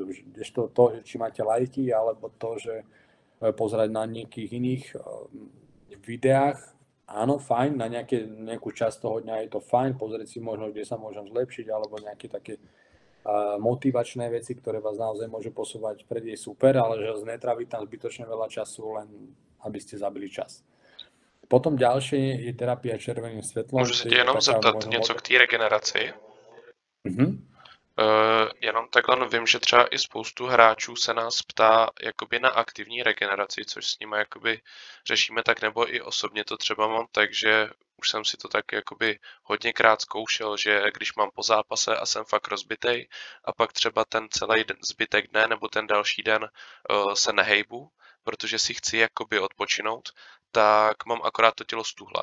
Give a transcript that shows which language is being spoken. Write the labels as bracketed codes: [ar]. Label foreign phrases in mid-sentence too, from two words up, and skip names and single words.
[sk] Kdežto to, že či máte lajky, alebo to, že pozerať na nejakých iných videách, áno, fajn, na nejakú časť toho dňa je to fajn, pozrieť si možno, kde sa môžem zlepšiť, alebo nejaké také motivačné veci, ktoré vás naozaj môžu posúvať vpred, je super, ale že netráviť tam zbytočne veľa času, len aby ste zabili čas. Potom ďalšie je terapia červeným svetlom. [cs] Můžu se tě jenom zeptat něco k té regeneraci? Jenom takhle vím, že třeba i spoustu hráčů se nás ptá jakoby na aktivní regeneraci, což s nimi jakoby řešíme tak, nebo i osobně to třeba mám, takže už jsem si to tak jakoby hodněkrát zkoušel, že když mám po zápase a jsem fakt rozbitej a pak třeba ten celý zbytek dne nebo ten další den se nehejbu, protože si chci jakoby odpočinout, tak mám akorát to tělo stuhlé.